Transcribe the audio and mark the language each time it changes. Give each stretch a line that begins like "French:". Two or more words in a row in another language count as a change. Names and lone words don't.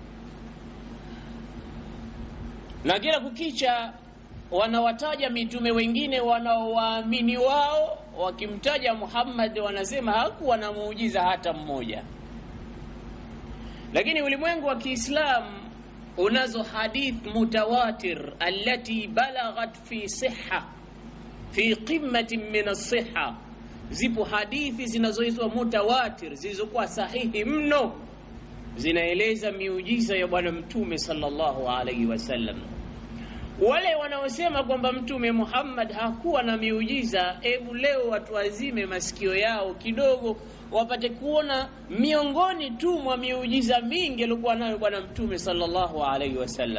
Swahili: Na kila kukicha wanawataja mitume wengine wanaowaamini wao, wakimtaja Muhammad wanasema hakuwa na muujiza hata mmoja. Lakini ulimwengu wa Kiislamu unazo
Arabic: حديث متواتر التي بلغت في الصحة في قمة من الصحة.
Swahili: Zipo hadithi zinazoitwa mutawatir zilizokuwa sahihi mno, zinaeleza miujiza ya Bwana Mtume
Arabic: صلى الله عليه وسلم.
Swahili: Wale wanaosema kwamba Mtume Muhammad hakuwa na miujiza, hebu leo watu wazime masikio yao kidogo wapate kuona miongoni tu mwa miujiza mingi alikuwa nayo Bwana Mtume
Arabic: صلى الله عليه وسلم.